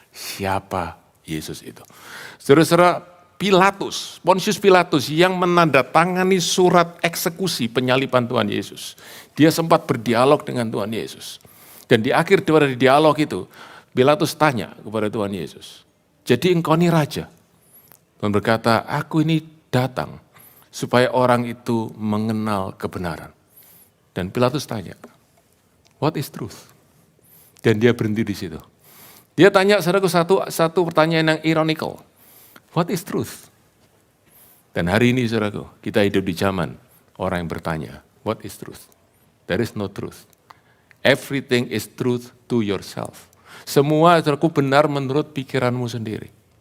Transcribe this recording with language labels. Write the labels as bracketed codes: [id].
[id] siapa Yesus itu. Saudara-saudara, Pontius Pilatus yang menandatangani surat eksekusi penyaliban Tuhan Yesus. Dia sempat berdialog dengan Tuhan Yesus. Dan di akhir dari dialog itu, Pilatus tanya kepada Tuhan Yesus, jadi engkau ini raja? Tuhan berkata, aku ini datang supaya orang itu mengenal kebenaran. Dan Pilatus tanya, [en] what is truth? [id] Dan dia berhenti di situ. Dia tanya saudaraku satu pertanyaan yang ironikal. [en] What is truth? [id] Dan hari ini saudaraku, kita hidup di zaman orang yang bertanya, [en] what is truth? There is no truth. Everything is truth to yourself. [id] Semua saudaraku benar menurut pikiranmu sendiri.